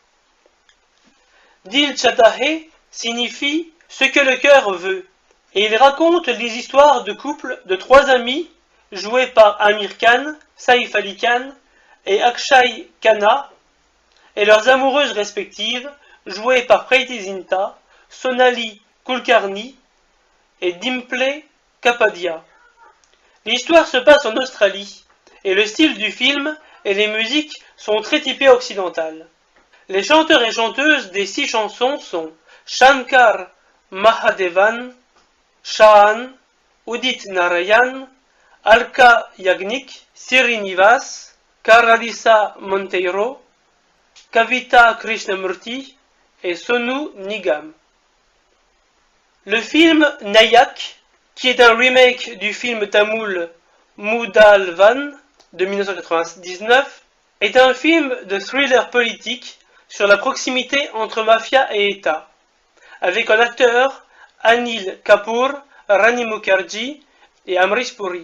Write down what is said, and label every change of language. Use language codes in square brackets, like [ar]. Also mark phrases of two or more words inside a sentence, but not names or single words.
[fr] Dil Chahta Hai signifie ce que le cœur veut, et il raconte les histoires de couples de 3 amis joués par Amir Khan, Saif Ali Khan et Akshay Khanna, et leurs amoureuses respectives, jouées par Preity Zinta, Sonali Kulkarni et Dimple Kapadia. L'histoire se passe en Australie, et le style du film et les musiques sont très typés occidentales. Les chanteurs et chanteuses des 6 chansons sont Shankar Mahadevan, Shahan, Udit Narayan, Alka Yagnik, Srinivas, Caralisa Monteiro, Kavita Krishnamurti et Sonu Nigam. Le film Nayak, qui est un remake du film tamoul Moodalvan de 1999, est un film de thriller politique sur la proximité entre mafia et État, avec en acteur Anil Kapoor, Rani Mukherjee et Amrish Puri.